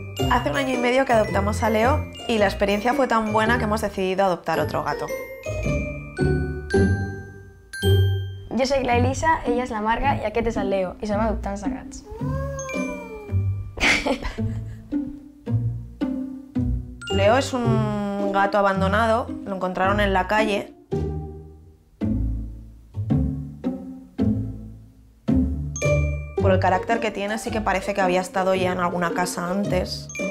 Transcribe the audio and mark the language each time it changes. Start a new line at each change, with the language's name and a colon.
Spanish: Hace 1 año y medio que adoptamos a Leo y la experiencia fue tan buena que hemos decidido adoptar otro gato.
Catalan: Jo soc la Elisa, ella és la Marga i aquest és el Leo, i som adoptants de gats.
Spanish: Leo es un gato abandonado, lo encontraron en la calle. Por el carácter que tiene, sí que parece que había estado ya en alguna casa antes.